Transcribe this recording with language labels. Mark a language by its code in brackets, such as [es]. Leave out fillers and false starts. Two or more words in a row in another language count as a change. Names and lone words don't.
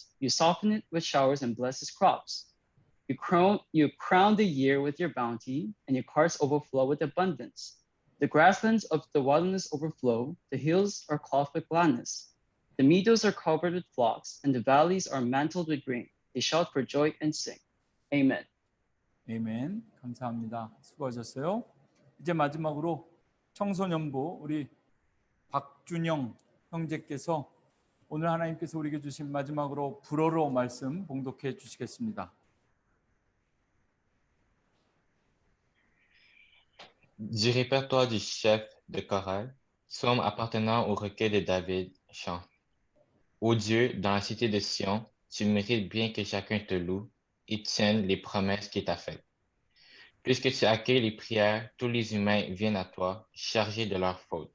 [en] You soften it with showers and bless its crops. You crown the year with your bounty, and your carts overflow with abundance. The grasslands of the wilderness overflow. The hills are clothed with gladness. The meadows are covered with flocks, and the valleys are mantled with grain. They shout for joy and sing. Amen. [ko] 아멘. 감사합니다. 수고하셨어요. 이제 마지막으로 청소년부 우리 박준영 형제께서 오늘 하나님께서 우리에게 주신 마지막으로 불어로 말씀 봉독해 주시겠습니다. [fr] Du répertoire du chef de chorale, psaume appartenant au recueil de David, chant. Ô Dieu, dans la cité de Sion, tu mérites bien que chacun te loue et tienne les promesses qu'il t'a faites. Puisque tu accueilles les prières, tous les humains viennent à toi, chargés de leurs fautes.